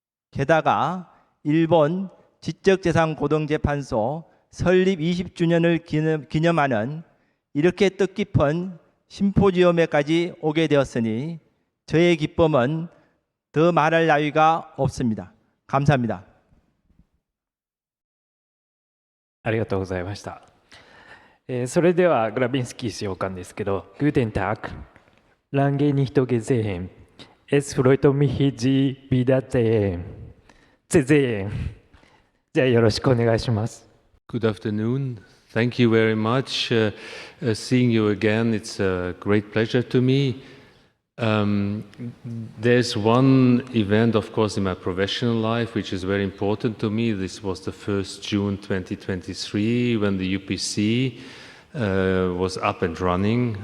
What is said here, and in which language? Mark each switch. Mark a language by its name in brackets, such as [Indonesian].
[Korean] 게다가 일본 지적재산고등재판소 설립 20주년을 기념하는 이렇게 뜻깊은 심포지엄에까지 오게 되었으니 저의 기쁨은 더 말할 나위가 없습니다. 감사합니다. [Japanese] ありがとうございました。それではグラビンスキー使用官ですけど、 [German] Guten Tag, lange nicht gesehen. Es freut mich, Sie wiedersehen. [Japanese] じゃあよろしくお願いします。 [English] Good afternoon. Thank you very much. Seeing you again, it's a great pleasure to me. There's one event, of course, in my professional life, which is very important to me. This was the 1st June 2023, when the UPC was up and running.